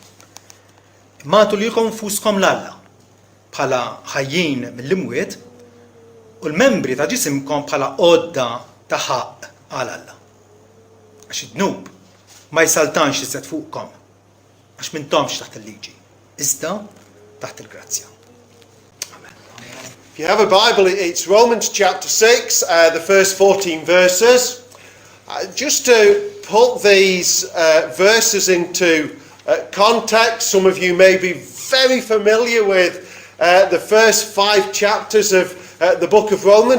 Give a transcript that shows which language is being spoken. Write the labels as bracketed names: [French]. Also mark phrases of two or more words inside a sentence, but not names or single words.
[Maltese] Matu lilkom nfuskom l-Alla bħala ħajjin mill-imwiet u l-membri ta' ġisimkom bħala għodda ta' ħaq għal Alla. Għax id-dnub ma jsaltanx iżjed fuqkom għax m'intomx taħt il-liġi, iżda taħt il-grazzja. Amen. [English] If you have a Bible, it's Romans chapter 6, the first 14 verses. Just to put these verses into context, some of you may be very familiar with the first 5 chapters of the book of Romans.